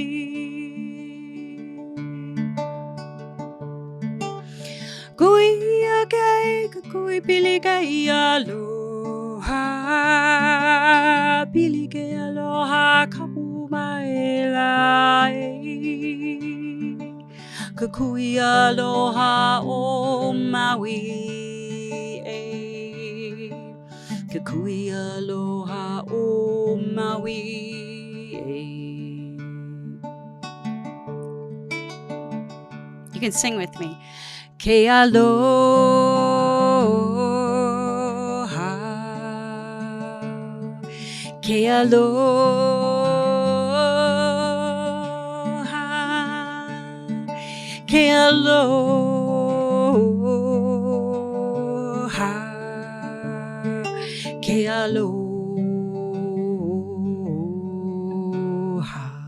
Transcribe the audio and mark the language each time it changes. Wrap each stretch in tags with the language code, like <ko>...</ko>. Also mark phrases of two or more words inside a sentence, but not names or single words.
<haw>Kui ake kukui pili ke aloha, pili ke aloha kapu maela e. Kukui aloha o Maui e. Kukui aloha o Maui e.</haw> <en>You can sing with me.</en> <haw>Ke aloha, ke aloha, ke aloha, ke aloha.</haw>